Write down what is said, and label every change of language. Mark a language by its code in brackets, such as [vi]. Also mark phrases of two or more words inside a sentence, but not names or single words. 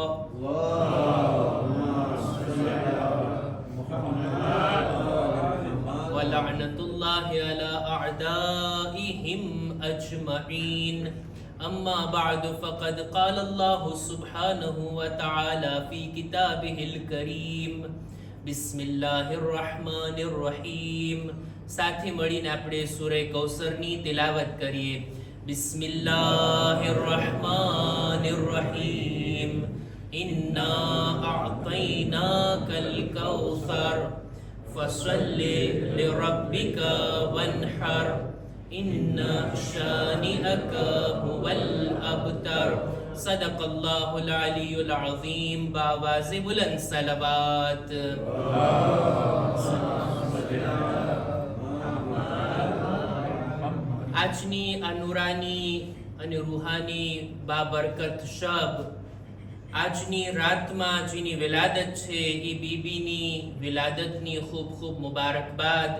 [ar] ولعنة الله على أعدائهم أجمعين. أما بعد فقد قال الله سبحانه وتعالى في كتابه الكريم. بسم الله الرحمن الرحيم. [gu] સાથે મળીને આપણે સૂરે કૌસરની તિલાવત કરીએ. [ar] بسم الله الرحمن الرحيم. إنا أعطيناك الكوثر فصل لربك وانحر إن شانئك هو الأبتر. صدق الله العلي العظيم. [ur] باواز بلند صلوات. [gu] આજની આ નૂરાની અને રૂહાની બાબરકત શબ, આજની રાતમાં જેની વિલાદત છે એ બીબીની વિલાદતની ખૂબ ખૂબ મુબારકબાદ.